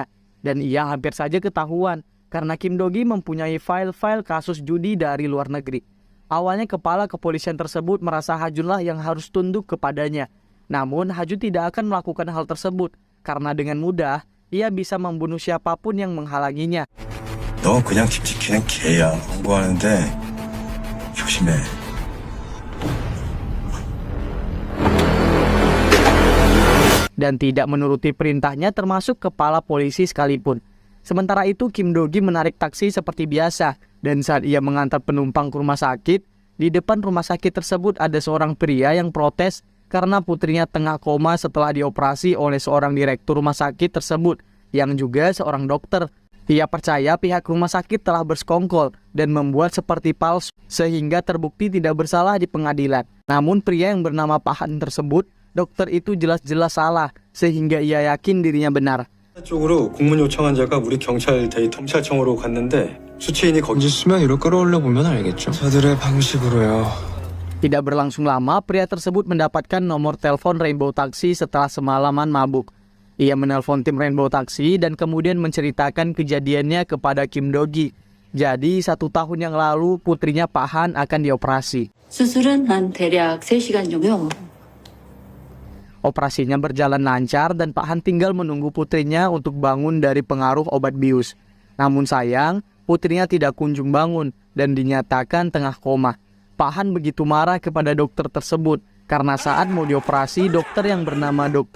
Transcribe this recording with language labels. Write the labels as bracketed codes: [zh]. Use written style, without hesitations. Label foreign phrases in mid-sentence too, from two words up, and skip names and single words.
[id] Dan ia hampir saja ketahuan karena Kim Do-gi mempunyai file-file kasus judi dari luar negeri. Awalnya kepala kepolisian tersebut merasa Hajunlah yang harus tunduk kepadanya. Namun Hajun tidak akan melakukan hal tersebut karena dengan mudah ia bisa membunuh siapapun yang menghalanginya. [ko] 너 그냥 집 지키는 개야. 공부하는데 조심해. [id] Dan tidak menuruti perintahnya termasuk kepala polisi sekalipun. Sementara itu Kim Do-gi menarik taksi seperti biasa, dan saat ia mengantar penumpang ke rumah sakit, di depan rumah sakit tersebut ada seorang pria yang protes karena putrinya tengah koma setelah dioperasi oleh seorang direktur rumah sakit tersebut yang juga seorang dokter. Ia percaya pihak rumah sakit telah bersekongkol dan membuat seperti palsu sehingga terbukti tidak bersalah di pengadilan. Namun pria yang bernama Pahan tersebut, dokter itu jelas-jelas salah sehingga ia yakin dirinya benar. [ko] 쪽으로 공문 요청한 자가 우리 경찰 데이터 검찰청으로 갔는데 수치인이 거기 수면 위로 끌어올려 보면 알겠죠. 저들의 방식으로요. [id] Tidak berlangsung lama, pria tersebut mendapatkan nomor telepon Rainbow Taxi setelah semalaman mabuk. Ia menelpon tim Rainbow Taxi dan kemudian menceritakan kejadiannya kepada Kim Do-gi. Jadi 1 tahun yang lalu putrinya Pahan akan dioperasi. [ko] 수술은 한 대략 3시간 정도. [id] Operasinya berjalan lancar dan Pahan tinggal menunggu putrinya untuk bangun dari pengaruh obat bius. Namun sayang, putrinya tidak kunjung bangun dan dinyatakan tengah koma. Pahan begitu marah kepada dokter tersebut karena saat mau dioperasi, dokter yang bernama Dr.